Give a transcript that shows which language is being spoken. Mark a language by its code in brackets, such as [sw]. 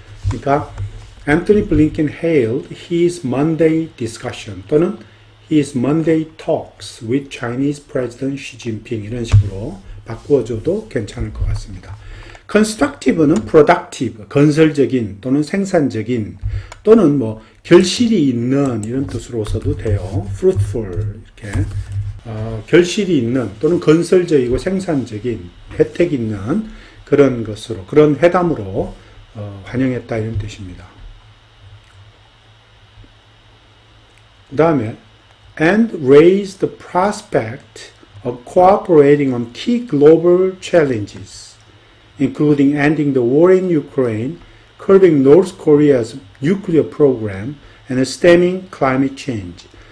[ko] 그러니까 [en] Anthony Blinken hailed his Monday discussion [ko] 또는 [en] his Monday talks with Chinese President Xi Jinping [ko] 이런 식으로 바꾸어줘도 괜찮을 것 같습니다. constructive는 productive, 건설적인 또는 생산적인 또는 결실이 있는 이런 뜻으로 써도 돼요. fruitful 이렇게 결실이 있는 또는 건설적이고 생산적인 혜택 있는 그런 것으로 그런 회담으로 환영했다 이런 뜻입니다. 그 다음에 [en] and raised the prospect of cooperating on key global challenges, including ending the war in Ukraine, curbing North Korea's nuclear program, and stemming climate change.